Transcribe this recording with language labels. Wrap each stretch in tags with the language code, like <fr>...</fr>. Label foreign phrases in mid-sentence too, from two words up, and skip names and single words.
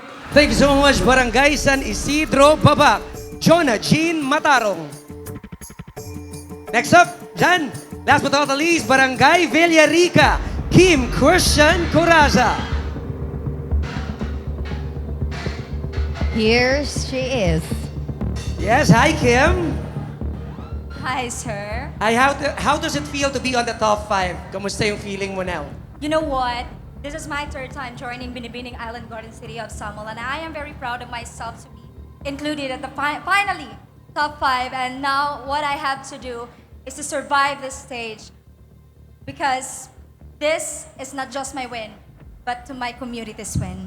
<en>Thank you so much, Barangay San Isidro Babac, Jonah Jean Matarong. Next up, Jan. Last but not the least, Barangay Villarica, Kim Christian Coraza. Here she is. Yes, hi Kim. Hi, sir. Hi, how does it feel to be on the top 5?</en> <tl>Kamusta yung feeling mo now?</tl> <en>You know what? This is my third time joining Binibining Island Garden City of Samal, and I am very proud of myself to be included at the finally top 5. And now what I have to do is to survive this stage, because this is not just my win, but to my community's win.</en>